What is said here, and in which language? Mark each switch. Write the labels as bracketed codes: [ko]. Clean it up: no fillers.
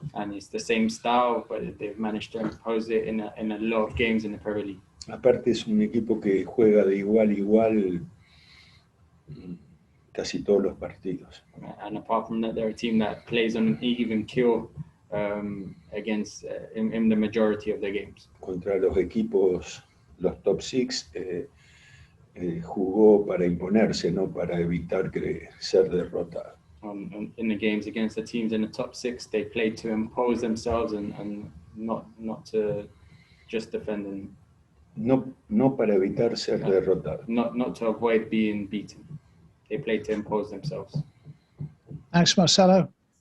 [en] And it's the same style, but they've managed to impose it in a lot of games in the Premier League. [es] Aparte es un equipo que juega de igual a igual casi todos los partidos. [en] And apart from that, they're a team that plays on an even keel against in the majority of their games. [es] Contra los equipos, los top 6, jugó para imponerse, no para evitar ser derrotado. [en] In the games against the teams in the top 6, they played to impose themselves and not to just defend and [es] no para evitar ser derrotado. [en] Not to avoid being beaten. They played to impose themselves. Thanks, Marcelo.